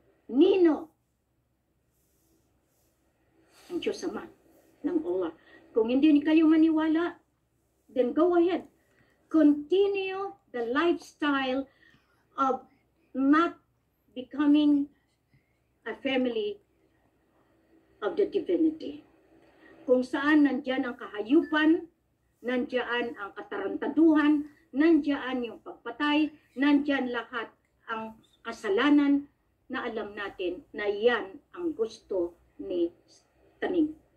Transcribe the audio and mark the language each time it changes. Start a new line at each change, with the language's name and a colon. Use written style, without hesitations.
Filipino: Nino ang Diyos Ama ng Allah. Kung hindi kayo maniwala,
English: then go ahead. Continue the lifestyle of not becoming a family of the divinity.
Filipino: Kung saan nandyan ang kahayupan, nandyan ang katarantaduhan, nandyan yung pagpatay, nandyan lahat ang kasalanan na alam natin na yan ang gusto ni Taning.